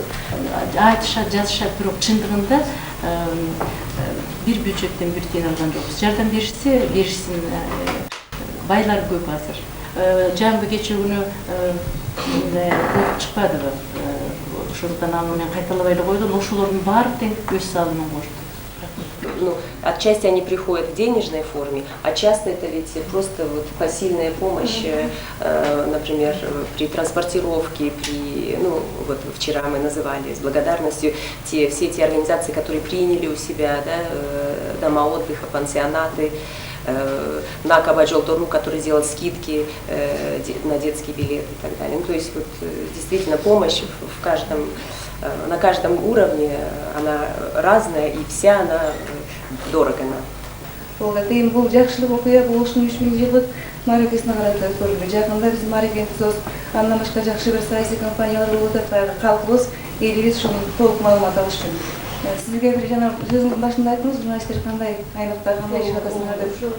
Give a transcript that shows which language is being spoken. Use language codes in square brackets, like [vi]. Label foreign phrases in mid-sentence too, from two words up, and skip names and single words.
[ky] Айтышат, жазышат, бирок чындыгында бир бюджеттен бир тиын алган жокпуз. Жардам беришсин, байлар көп азыр. Жамбы кечээ күнү чыкпадыбы? Ошондуктан аны мен кайталабай эле койдум. Ошолордун баары тең өз салымын кошту. [ru] Ну, отчасти они приходят в денежной форме, а часто это ведь просто вот посильная помощь, например, при транспортировке, ну, вот вчера мы называли с благодарностью все эти организации, которые приняли у себя, да, дома отдыха, пансионаты, на Кабаджол-Торну, который делал скидки на детские билеты и так далее. Ну, то есть вот, действительно помощь на каждом уровне, она разная и вся она дорого нам. [ky] Бул жакшылык окуя болушун 3000 жылдык мааракесине карата өткөрүлдү. Жакында биздин мааракебиз, андан башка жакшы бир саясий компаниялар болуп атат, калкыбыз, элибиз ушуну толук маалымат алыш үчүн. Сизге бир жана сөзүңүздүн башында айттыңыз, журналисттер кандай аймакта кандай иш атасыңар деп.